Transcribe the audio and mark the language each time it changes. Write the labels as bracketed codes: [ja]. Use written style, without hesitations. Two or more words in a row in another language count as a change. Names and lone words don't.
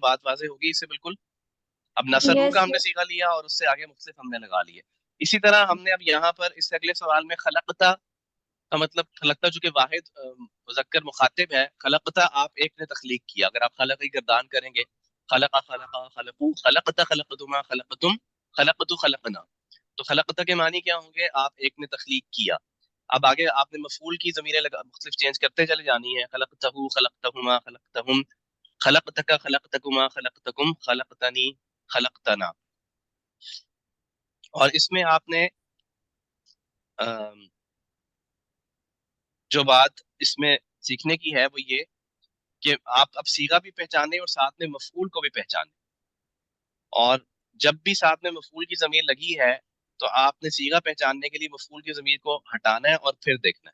[ur] بات واضح ہوگی اس سے بالکل. اب نصرو کا ہم نے سیکھا لیا، اور اس سے آگے مختلف ہم نے لگا لیے. اسی طرح ہم نے اب یہاں پر اس اگلے سوال میں خلقتا کا مطلب، خلقتا چونکہ واحد مذکر مخاطب ہے، خلقتا آپ ایک نے تخلیق کیا. اگر آپ خلق کی گردان کریں گے، [ar] خلقا خلقا خلقو، خلقتا خلقتما خلقتم، خلقتو خلقنا، [ur] تو خلقتا کے معنی کیا ہوں گے؟ آپ ایک نے تخلیق کیا. اب آگے آپ نے مفعول کی ضمیریں مختلف چینج کرتے چلے جانی ہے. [ar] خلقتہو، خلقتہما، خلقتہم، خلقتک، خلقتکما، خلقتکم، خلقتنی، خلقتنا. [ur] اور اس میں آپ نے جو بات اس میں سیکھنے کی ہے وہ یہ کہ آپ اب صیغہ بھی پہچانے اور ساتھ میں مفعول کو بھی پہچانے. اور جب بھی ساتھ میں مفعول کی ضمیر لگی ہے تو آپ نے صیغہ پہچاننے کے لیے مفعول کی ضمیر کو ہٹانا ہے اور پھر دیکھنا ہے.